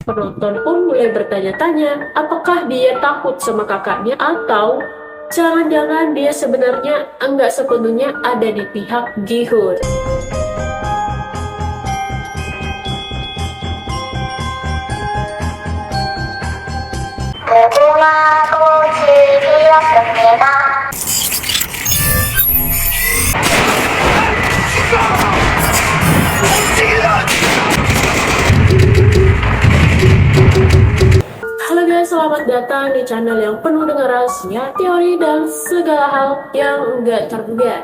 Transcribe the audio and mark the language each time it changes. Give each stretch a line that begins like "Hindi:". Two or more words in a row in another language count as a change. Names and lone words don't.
Indonesian: Penonton pun mulai bertanya-tanya, apakah dia takut sama kakaknya atau jangan-jangan dia sebenarnya enggak sepenuhnya ada di pihak Gi-hun.
Korean: 무궁화 꽃이 피었습니다.
Indonesian: Halo guys, selamat datang di channel yang penuh dengan rahasia, teori, dan segala hal yang enggak terduga.